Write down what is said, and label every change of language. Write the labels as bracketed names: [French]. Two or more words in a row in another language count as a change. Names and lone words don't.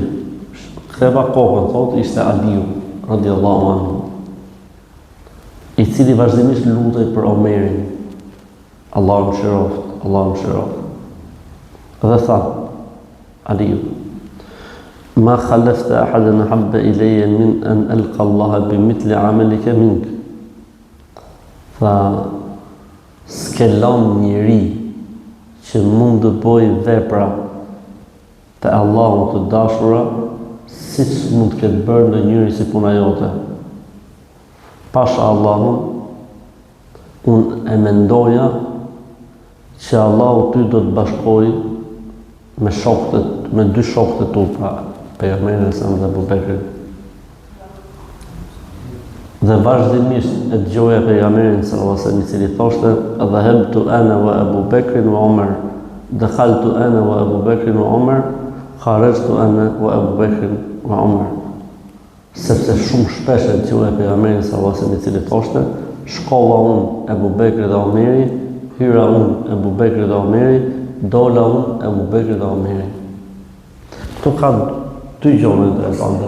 [Albanian] Ktheva kokën, thotë ishte Aliu [Arabic] رضي الله عنه, [Albanian] i cili vazhdimisht lutej për Omerin. Allahu më shëroft. Dhe tha Aliu, [Arabic] ما خلفت أحدا أحب إلي من أن ألقى الله بمثل عملك منك. [Albanian] Tha, s'ke lënë njeri që mund të bëjë vepra të Allahut të dashura, siç mund të ketë bërë ndonjëri si puna jote. Pasha Allahun, unë e mendoja që Allahu ty do të bashkoj me shokët, me dy shokët e tu, pra pejgamberin sa dhe Abu Bekrin. Dhe vazhdimisht e dëgjoja pejgamberin [Arabic] صلى الله عليه وسلم [Albanian] i cili thoshte: [Arabic] "ذهبت أنا وأبو بكر وعمر دخلت أنا وأبو بكر وعمر خرجت أنا وأبو بكر وعمر." [Albanian] Sepse shumë shpesh e dëgjoja pejgamberin [Arabic] صلى الله عليه وسلم [Albanian] i cili thoshte: "Shkova unë Abu Bekri dhe Omeri, hyra unë Abu Bekri dhe Omeri, dola unë Abu Bekri dhe Omeri." Këtu ka dy gjëra interesante.